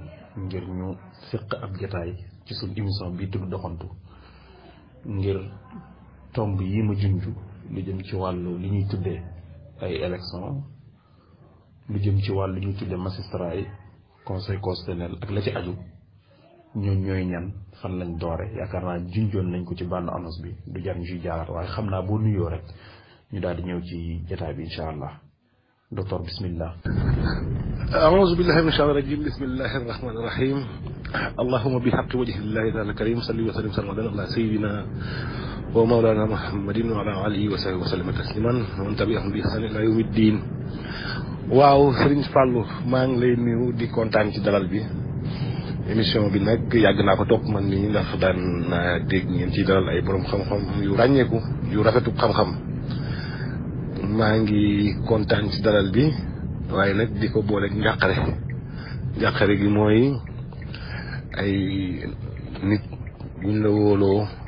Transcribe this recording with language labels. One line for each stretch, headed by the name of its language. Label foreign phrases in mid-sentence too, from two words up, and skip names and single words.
Wolof: ngir ñu séq ab jataay ci suñ émission bi tudd doxantu ngir tomb yi ma junj lu jëm ci wàllu li ñuy tuddee ay élection lu jëm ci wàllu li ñuy tuddee magistrat yi
French: conseil constitutionnel
Wolof: ak la ci aju ñooñ ñooy ñan fan lañ doore yaakaar naa junjoon nañ ko ci bànn annonce bi du jar ñu ci jaaraat waaye xam naa boo nuyoo rek ñu daal di ñëw ci jataay bi
Arabic: إن شاء الله
Wolof: docteur bismillah.
Arabic: أعوذ بالله من الشيطان الرجيم بسم الله الرحمن الرحيم اللهم بحق وجه الله تعالى الكريم صلي وسلم على سيدنا ومولانا محمد وعلى آله وصحبه وسلم تسليما ومن تبعهم بإحسان إلى يوم الدين.
Wolof: waaw Serigne Fallou maa ngi lay nuyu di kontaan ci dalal bi émission bi nag yàgg naa ko topp man nii ndax daan naa dégg ngeen ci dalal ay borom xam-xam yu ràññeeku yu rafetu xam-xam maa ngi kontaan ci dalal bi waaye nag di ko booleeg njàqare gi mooy ay nit buñ la wóoloo